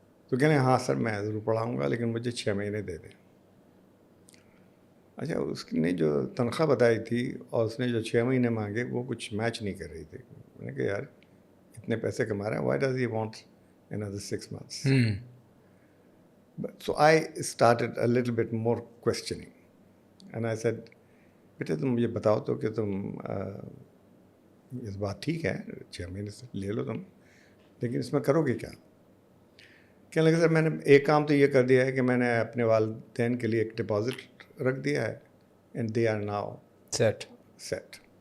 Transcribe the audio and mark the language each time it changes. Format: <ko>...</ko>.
<ur>تو کہنے ہاں سر میں ضرور پڑھاؤں گا, لیکن مجھے 6 مہینے دے دیں. اچھا, اس نے جو تنخواہ بتائی تھی اور اس نے جو 6 مہینے مانگے وہ کچھ میچ نہیں کر رہی تھی. میں نے کہا یار اتنے پیسے کما رہے ہیں,</ur> <en>Why does he want another 6 months. So I started a little bit more questioning. And I said,</en> <ur>بیٹے تم مجھے بتاؤ تو کہ تم اس بات ٹھیک ہے 6 مہینے سے لے لو تم، لیکن اس میں کرو گے کیا؟ کہنے لگے سر میں نے ایک کام تو یہ کر دیا ہے کہ میں نے اپنے والدین کے لیے ایک ڈپازٹ رکھ دیا ہے،</ur> <en>And they are now set.</en>